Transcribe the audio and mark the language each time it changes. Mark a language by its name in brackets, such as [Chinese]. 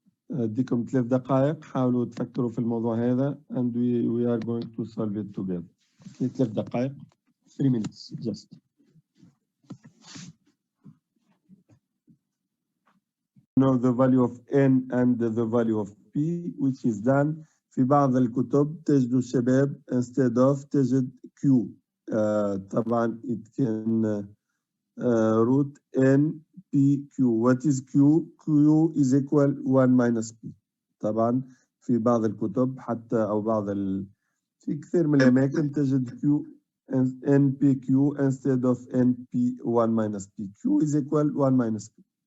[Arabic] أديكم 3 دقائق حاولوا تفكروا في الموضوع هذا [English] and we are going to solve it together. 3 [Arabic] دقائق [English] 3 minutes just. Know the value of n and the value of p, which is done. [Arabic] في بعض الكتب تجدوا الشباب instead of تجد q. [English] طبعا it can root n p q. What is q? q is equal 1 minus p. [Arabic] طبعا في بعض الكتب حتى أو في كثير من الأماكن تجد q n p q [English] instead of n p 1 minus p. [Arabic] q is equal 1 minus p.